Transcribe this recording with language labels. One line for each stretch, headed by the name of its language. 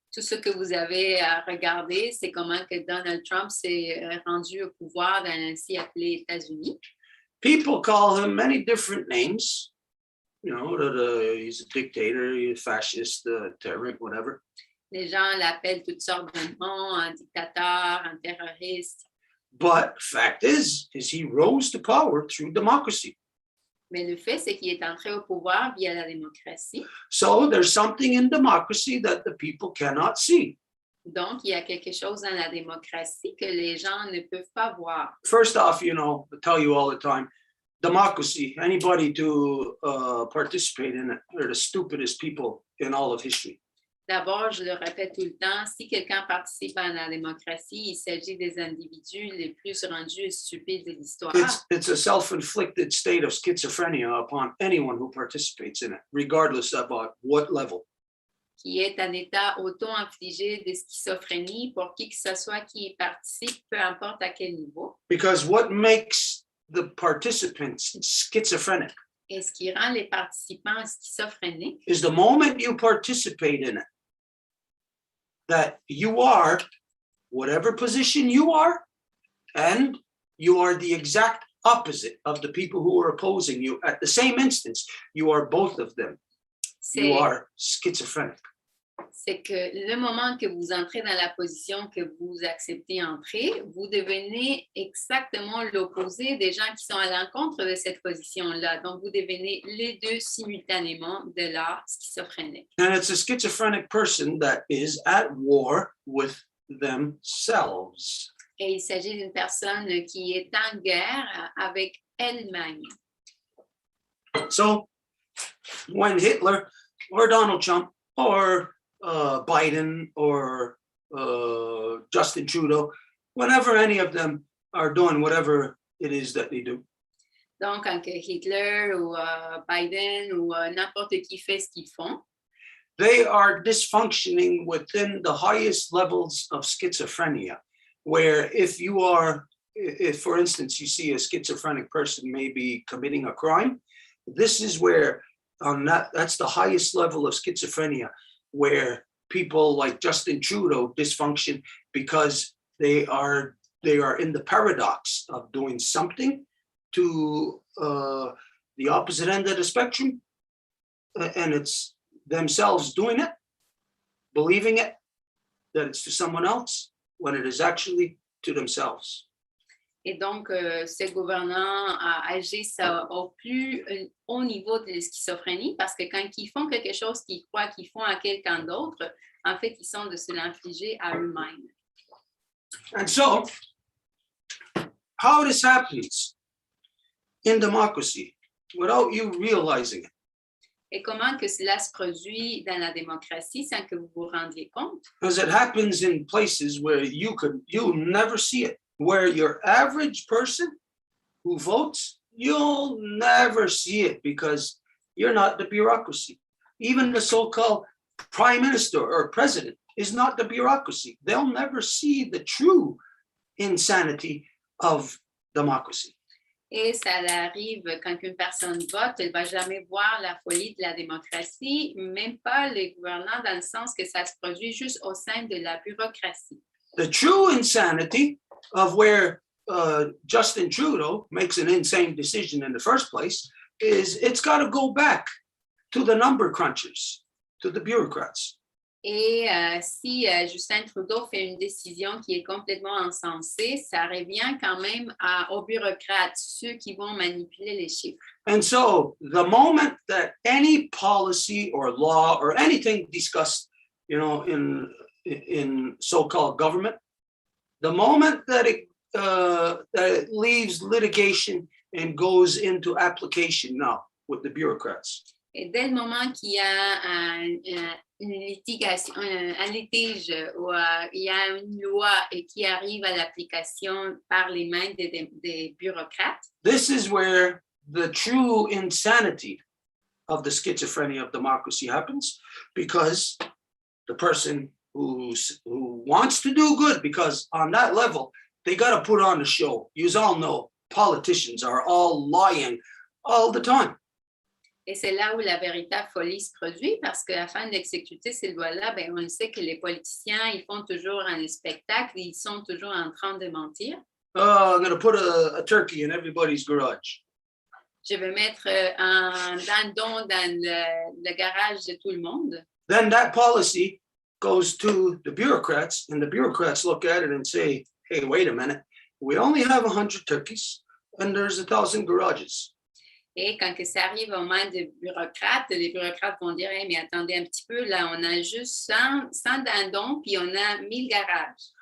French: Tout ce que vous avez à regarder, c'est comment que Donald Trump s'est rendu au pouvoir dans ainsi appelé États-Unis.
English: People call him many different names. You know, that he's a dictator, he's a fascist, terrorist, whatever.
French: Les gens l'appellent toutes sortes de noms, un dictateur, un terroriste.
English: But fact is he rose to power through democracy.
French: Mais le fait, c'est qu'il est entré au pouvoir via la démocratie.
English: So there's something in democracy that the people cannot see.
French: Donc, il y a quelque chose dans la démocratie que les gens ne peuvent pas voir.
English: First off, you know, I tell you all the time, democracy, anybody to participate in it, they're the stupidest people in all of history.
French: D'abord, je le répète tout le temps, si quelqu'un participe à la démocratie, il s'agit des individus les plus rendus et stupides de l'histoire.
English: It's a self-inflicted state of schizophrenia upon anyone who participates in it, regardless of what level.
French: Qui est un état auto-infligé de schizophrénie pour qui que ce soit qui y participe, peu importe à quel niveau.
English: Because what makes the participants schizophrenic
French: Et ce qui rend les participants schizophréniques
English: is the moment you participate in it, that you are whatever position you are, and you are the exact opposite of the people who are opposing you. At the same instance, you are both of them. You are schizophrenic.
French: C'est que le moment que vous entrez dans la position que vous acceptez entrer, vous devenez exactement l'opposé des gens qui sont à l'encontre de cette position-là. Donc, vous devenez les deux simultanément de la schizophrénie.
English: And it's a schizophrenic person that is at war with themselves.
French: Et il s'agit d'une personne qui est en guerre avec elle-même.
English: So, when Hitler or Donald Trump or Biden or Justin Trudeau, whenever any of them are doing whatever it is that they do.
French: Donc, quand Hitler ou Biden ou n'importe qui fait ce qu'ils font,
English: they are dysfunctioning within the highest levels of schizophrenia, where if for instance, you see a schizophrenic person maybe committing a crime, this is where that's the highest level of schizophrenia, where people like Justin Trudeau dysfunction because they are in the paradox of doing something to the opposite end of the spectrum, and it's themselves doing it, believing it, that it's to someone else, when it is actually to themselves.
French: Et donc, ces gouvernants agissent au plus haut niveau de la schizophrénie parce que quand ils font quelque chose qu'ils croient qu'ils font à quelqu'un d'autre, en fait, ils sont de se l'infliger à eux-mêmes.
English: And so, how this happens in democracy without you realizing it.
French: Et comment que cela se produit dans la démocratie sans que vous vous rendiez compte?
English: Because it happens in places where you'll never see it. Where your average person who votes, you'll never see it because you're not the bureaucracy. Even the so-called prime minister or president is not the bureaucracy. They'll never see the true insanity of democracy.
French: Et ça arrive quand une personne vote, elle ne va jamais voir la folie de la démocratie, même pas les gouvernants, dans le sens que ça se produit juste au sein de la bureaucratie.
English: The true insanity of where Justin Trudeau makes an insane decision in the first place is it's got to go back to the number crunchers, to the bureaucrats.
French: Et si Justin Trudeau fait une décision qui est complètement insensée, ça revient quand même aux bureaucrates, ceux qui vont manipuler les chiffres.
English: And so the moment that any policy or law or anything discussed, in so-called government, the moment that it leaves litigation and goes into application now with the bureaucrats.
French: Et dès le moment qu'il y a une litigation, un litige ou il y a une loi et qui arrive à l'application par les mains des bureaucrates.
English: This is where the true insanity of the schizophrenia of democracy happens, because the person who wants to do good, because on that level, they got to put on a show. You all know politicians are all lying all the time.
French: Et c'est là où la véritable folie se produit, parce qu'afin d'exécuter ces lois-là, on le sait que les politiciens, ils font toujours un spectacle, ils sont toujours en train de mentir.
English: I'm going to put a turkey in everybody's garage.
French: Je vais mettre un dindon dans le garage de tout le monde.
English: Then that policy goes to the bureaucrats, and the bureaucrats look at it and say, hey, wait a minute, we only have 100 turkeys, and there's 1,000 garages.
French: Et quand que ça arrive aux mains des bureaucrates, les bureaucrates vont dire hey, mais attendez un petit peu, là, on a juste 100 dindons, puis on a 1000 garages.